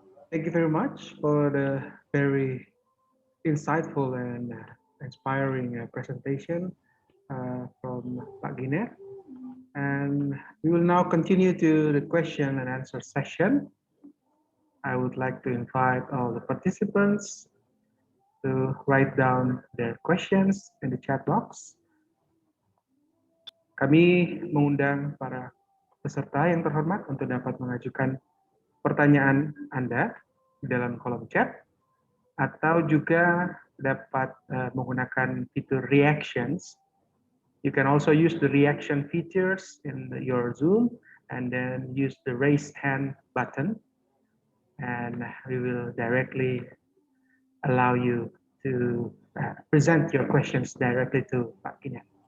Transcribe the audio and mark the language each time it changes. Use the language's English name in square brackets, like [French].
[English] Thank you very much for the very insightful and inspiring presentation from Pak Giner. And we will now continue to the question and answer session. I would like to invite all the participants to write down their questions in the chat box. [Indonesian] Kami mengundang para peserta yang terhormat untuk dapat mengajukan pertanyaan Anda di dalam kolom chat, atau juga dapat menggunakan fitur reactions. [English] You can also use the reaction features in your Zoom and then use the raise hand button, and we will directly allow you to present your questions directly to Pak Giner.